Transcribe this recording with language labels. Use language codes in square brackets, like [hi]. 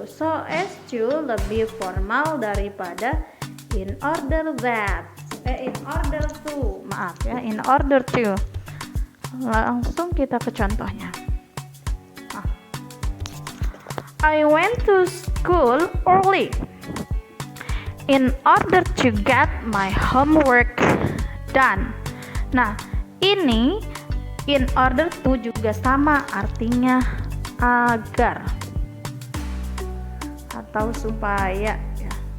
[id] So as to lebih formal daripada in order that. In order to, maaf ya, in order to. Langsung kita ke contohnya. [en] I went to school early in order to get my homework done. [id] Nah, ini in order to juga sama artinya agar atau supaya ya.